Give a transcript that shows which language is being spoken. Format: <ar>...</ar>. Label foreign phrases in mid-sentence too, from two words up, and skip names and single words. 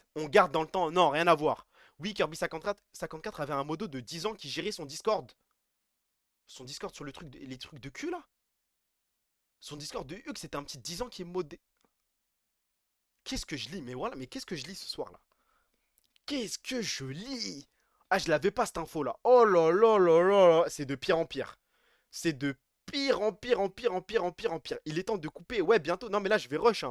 <fr>On garde dans le temps, non, rien à voir. Oui, Kirby 54 avait un modo de 10 ans qui gérait son Discord. Son Discord sur les trucs de cul, là. Son Discord de Hugues, c'était un petit 10 ans qui est modé. Qu'est-ce que je lis? Mais voilà, mais qu'est-ce que je lis ce soir, là? Qu'est-ce que je lis? Ah, je l'avais pas cette info là. Oh là là là là là. C'est de pire en pire. C'est de pire en pire en pire en pire en pire en pire. Il est temps de couper. Ouais, bientôt. Non, mais là, je vais rush. Hein.</fr>